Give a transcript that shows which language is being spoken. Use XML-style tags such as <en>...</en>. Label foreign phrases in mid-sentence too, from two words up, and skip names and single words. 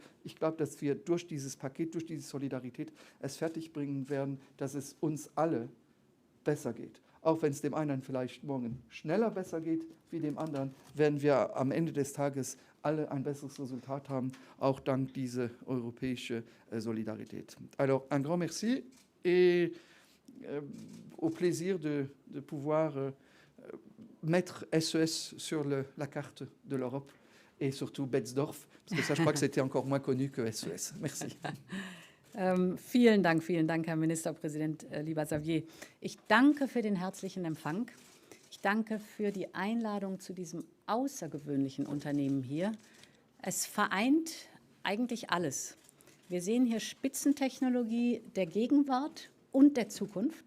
<de>Ich glaube, dass wir durch dieses Paket, durch diese Solidarität es fertigbringen werden, dass es uns alle besser geht. Auch wenn es dem einen vielleicht morgen schneller besser geht wie dem anderen, werden wir am Ende des Tages alle ein besseres Resultat haben, auch dank dieser europäischen Solidarität.</de> <fr>Alors, un grand merci et au plaisir de pouvoir mettre SES sur la carte de l'Europe et surtout Betzdorf, parce que ça, je crois que c'était encore moins connu que SES. Merci.</fr> <de>Vielen Dank, Herr Ministerpräsident, lieber Xavier. Ich danke für den herzlichen Empfang. Ich danke für die Einladung zu diesem außergewöhnlichen Unternehmen hier. Es vereint eigentlich alles. Wir sehen hier Spitzentechnologie der Gegenwart und der Zukunft.</de>